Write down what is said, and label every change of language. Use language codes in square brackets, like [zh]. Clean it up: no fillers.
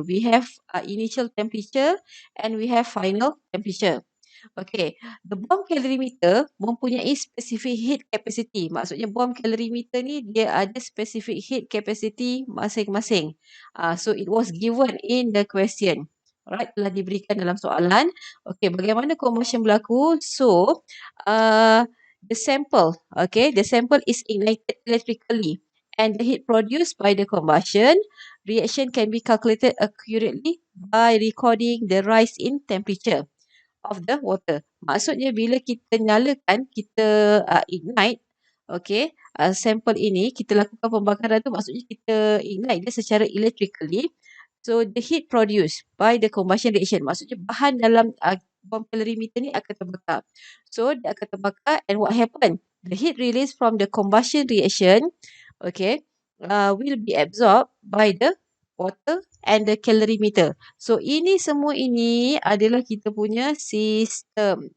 [en] We have initial temperature and we have final temperature. Okay, the bomb calorimeter [ms] mempunyai [en] specific heat capacity. [ms] Maksudnya bomb calorimeter ni dia ada specific heat capacity masing-masing. [en] So it was given in the question. [ms] Alright, telah diberikan dalam soalan. Okay, bagaimana combustion berlaku? [en] So, the sample is ignited electrically and the heat produced by the combustion reaction can be calculated accurately by recording the rise in temperature of the water. [ms] Maksudnya bila kita nyalakan, kita ignite, okay, sampel ini, kita lakukan pembakaran tu, maksudnya kita ignite dia secara electrically. [en] So, the heat produced by the combustion reaction, [ms] maksudnya bahan dalam bomb calorimeter ni akan terbakar. So, dia akan terbakar [en] and what happen? The heat released from the combustion reaction, okay, will be absorbed by the water and the calorimeter. [ms] So, ini semua ini adalah kita punya sistem.